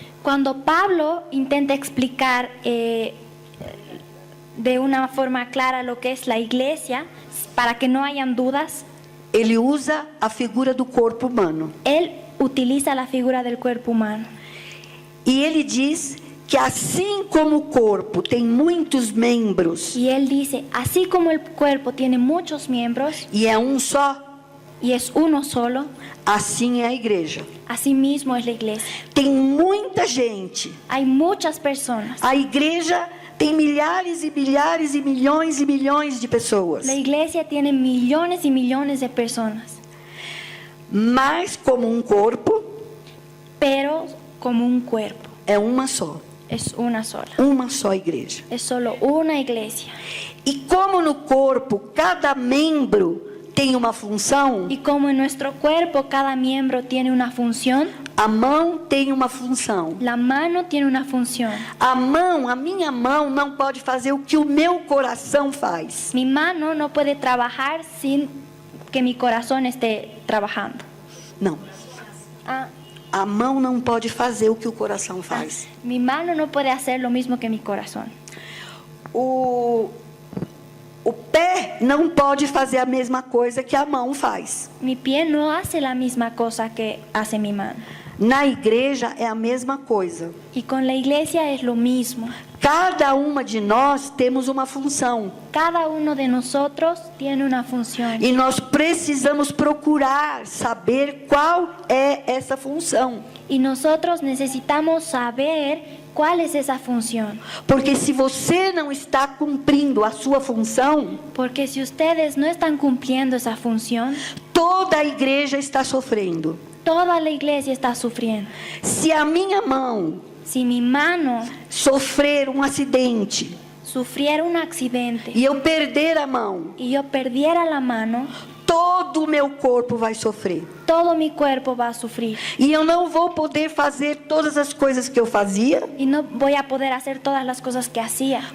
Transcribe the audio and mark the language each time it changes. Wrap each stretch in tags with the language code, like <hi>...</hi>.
<es>Cuando Pablo intenta explicar de una forma clara lo que es la iglesia, para que no hayan dudas,</es> <pt>ele usa a figura do corpo humano.</pt> <es>él utiliza la figura del cuerpo humano.</es> <pt>E ele diz que assim como o corpo tem muitos membros</pt> <es>Y él dice, así como el cuerpo tiene muchos miembros</es> <pt>e é um só,</pt> <es>y es uno solo,</es> <pt>assim é a igreja.</pt> <es>así mismo es la iglesia.</es> <pt>Tem muita gente.</pt> <es>Hay muchas personas.</es> <pt>A igreja tem milhares e milhares e milhões de pessoas.</pt> <es>La iglesia tiene millones y millones de personas,</es> <pt>Mas como um corpo,</pt> <es>pero como un cuerpo,</es> <pt>é uma só.</pt> <es>es una sola.</es> <pt>Uma só igreja.</pt> <es>Es solo una iglesia.</es> <pt>E como no corpo cada membro tem uma função,</pt> <es>Y como en nuestro cuerpo cada miembro tiene una función,</es> <pt>a mão tem uma função.</pt> <es>la mano tiene una función.</es> <pt>A minha mão não pode fazer o que o meu coração faz.</pt> <es>Mi mano no puede trabajar sin que mi corazón esté trabajando.</es> <pt>Não. Ah, A mão não pode fazer o que o coração faz.</pt> <es>mi mano no puede hacer lo mismo que mi corazón.</es> <pt>O pé não pode fazer a mesma coisa que a mão faz.</pt> <es>Mi pie no hace la misma cosa que hace mi mano.</es> <pt>Na igreja é a mesma coisa.</pt> <es>Y con la iglesia es lo mismo.</es> <pt>Cada uma de nós temos uma função.</pt> <es>Cada uno de nosotros tiene una función.</es> <pt>E nós precisamos procurar saber qual é essa função.</pt> <es>Y nosotros necesitamos saber cuál es esa función.</es> <pt>Porque se você não está cumprindo a sua função,</pt> <es>Porque si ustedes no están cumpliendo esa función,</es> <pt>toda a igreja está sofrendo.</pt> <es>toda la iglesia está sufriendo.</es> <pt>Se a minha mão</pt> <es>Si mi mano</es> <pt>sofrer um acidente</pt> <es>sufriera un accidente</es> <pt>e eu perder a mão,</pt> <es>y yo perdiera la mano,</es> <pt>todo o meu corpo vai sofrer.</pt> <es>todo mi cuerpo va a sufrir.</es> <pt>E eu não vou poder fazer todas as coisas que eu fazia,</pt> <es>Y no voy a poder hacer todas las cosas que hacía,</es>